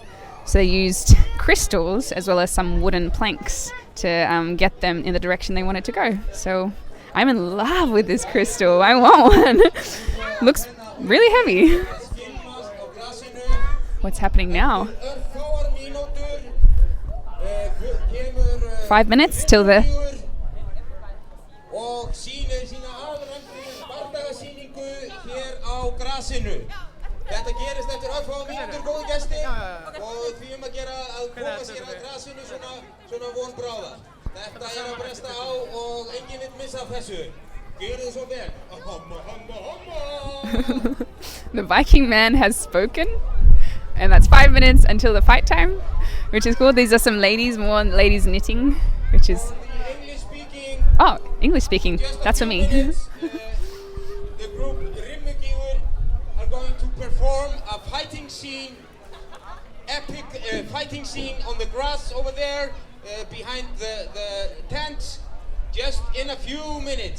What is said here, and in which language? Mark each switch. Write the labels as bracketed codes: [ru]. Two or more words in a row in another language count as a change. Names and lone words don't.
[en] So they used crystals as well as some wooden planks to get them in the direction they wanted to go. So I'm in love with this crystal. I want one. Looks really heavy. What's happening now? 5 minutes till the... [is] og sýnir sína aðvendu bardagasýningu hér á grasinu. Þetta gerist eftir örfáum mínútur, góðu gestir, og því að gera að koma sér að grasinu svona von bráða. Þetta að bresta á og enginn vill missa þessu. Gjörðu svo vel. Homma, homma, homma! [en] The Viking man has spoken, and that's 5 minutes until the fight time, which is cool. These are some ladies, more ladies knitting, which is... Oh, English speaking. That's for me. The group Rimmugiur are going to perform a fighting scene, epic fighting scene on the grass over there behind the tent, just in a few minutes.